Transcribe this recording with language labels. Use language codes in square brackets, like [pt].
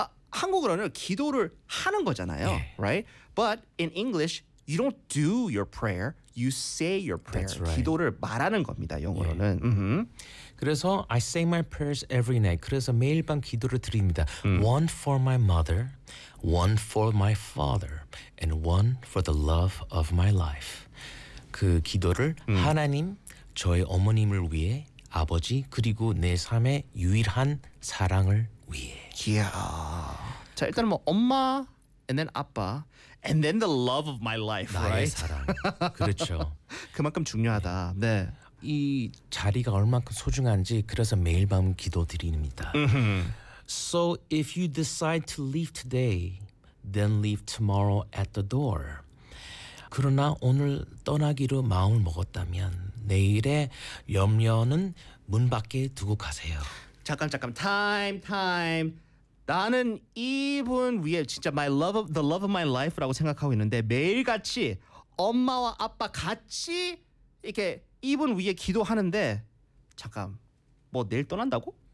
[ko] 한국어로는 기도를 하는 거잖아요. 네. [en] Right? But in English you don't do your prayer, you say your prayer. That's right. [ko] 기도를 말하는 겁니다, 영어로는. [en] Yeah. Mm-hmm. [ko] 그래서 [en] I say my prayers every night. [ko] 그래서 매일 밤 기도를 드립니다. [en] One for my mother, one for my father, and one for the love of my life. [ko] 그 기도를 하나님, 저의 어머님을 위해, 아버지, 그리고 내 삶의 유일한 사랑을 위해. [en] Yeah. [ko] 자, 일단 뭐 엄마, [en] and then [ko] 아빠, [en] and then the love of my life, [ko] 나의 [en] right? [ko] 나의 사랑. 그렇죠. 그만큼 중요하다. 네. 이 자리가 얼만큼 소중한지 그래서 매일 밤 기도드립니다. [en] So if you decide to leave today, then leave tomorrow at the door. [ko] 그러나 오늘 떠나기로 마음을 먹었다면 내일의 염려는 문 밖에 두고 가세요. 잠깐 time. 나는 이분 위에 진짜 [en] my love of, the love of my life [ko] 라고 생각하고 있는데 매일같이 엄마와 아빠 같이 이렇게 이분 위에 기도하는데 잠깐 뭐 내일 떠난다고?